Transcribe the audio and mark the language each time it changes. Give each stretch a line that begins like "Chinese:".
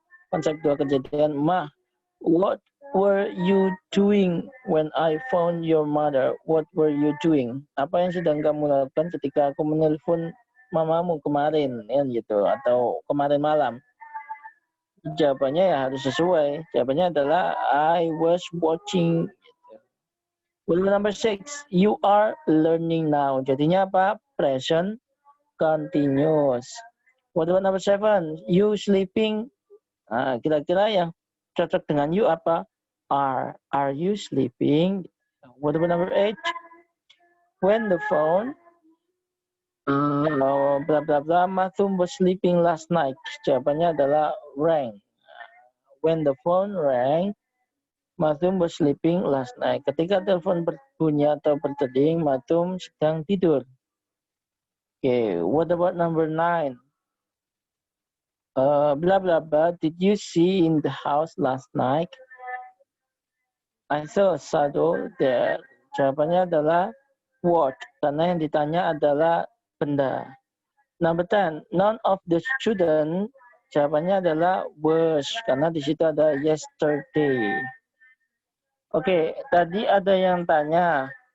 Indonesian: Konsep 2 kejadian.
English: Ma, what were you doing when I found your mother? What were you doing?
Indonesian: Apa yang sedang kamu lakukan ketika aku menelpon mamamu kemarin, ya gitu, atau kemarin malam? Jawabannya ya harus sesuai. Jawabannya adalah
English: I was watching. Well, number 6, you are learning now.
Indonesian: Jadinya apa? Present continuous.
English: What about number 7? You sleeping.
Indonesian: Nah, kira-kira yang cocok dengan
English: you
Indonesian: apa?
English: Are you sleeping? What about number 8? When the phone bla bla bla Mathum was sleeping last night.
Indonesian: Jawabannya adalah rang.
English: When the phone rang, Mathum was sleeping last night.
Indonesian: Ketika telepon berbunyi atau berdering, Mathum sedang tidur.
English: Okay, what about number 9? Blah blah blah. Did you see in the house last night? I saw a shadow there.
Indonesian: Jawabannya adalah what? Karena yang ditanya adalah benda.
English: Number 10. None of the student.
Indonesian: Jawabannya adalah
English: was.
Indonesian: Karena di situ ada yesterday. Oke, tadi ada yang tanya.